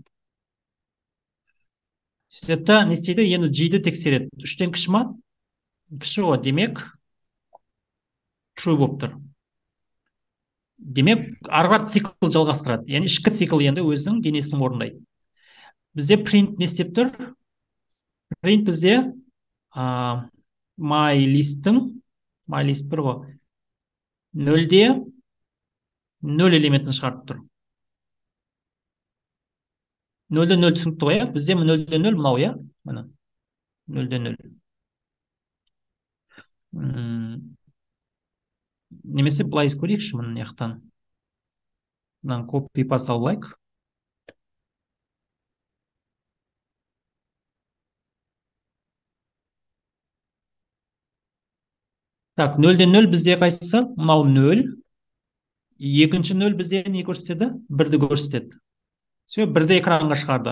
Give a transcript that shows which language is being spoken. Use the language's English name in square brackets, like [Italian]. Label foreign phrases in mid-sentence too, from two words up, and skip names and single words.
[Kazakh] Сөйтті не істейді? Енді g-ді тексереді. 3-тен кіші ма? Кіші ғой. Демек, true болып тұр. Демек, арғы цикл жалғастырады. Яғни ішкі цикл енді өзінің денесін орындайды. Бізде print не істеп тұр? Print бізде my-list бір ғой. 0-де 0 элементін шығарып тұр. 0-де 0 түсінікті ғой, бізде 0-де 0 мынау, иә? 0-де 0. Немесе былай көрейікші мұны яқтан. Мынаны [English] copy paste [Kazakh] алайық. Так, 0-де 0 бізде қайсысы? Мынау 0. Екінші 0 бізде не көрсетеді? 1-ді көрсетеді. Все, 1-ді экранға шығарды.